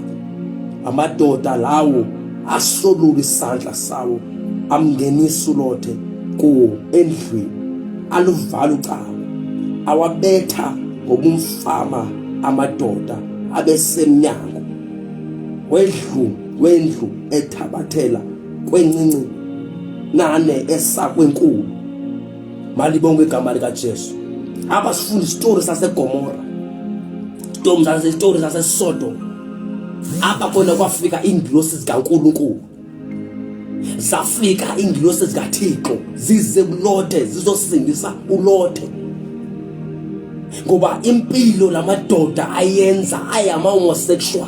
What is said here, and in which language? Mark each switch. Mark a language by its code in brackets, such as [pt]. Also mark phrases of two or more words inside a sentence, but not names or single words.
[xh] Amadoda lawo asolula isandla sawo amngenisa uLote kuwo endlwini, aluvala ucago, awabetha ngobumfama amadoda abesemnyango wendlu ethabathela kwencinci nane esakwenkulu. Malibonke igama likaJesu. Abasifunda isitori saseGomora, isitori saseSodom. Apha khona kwafika ingilosi zikaNkulunkulu, zafika ingilosi zikaThixo zize kuLote zizosindisa uLote, ngoba impilo lamadoda ayenza ayama-homosexual.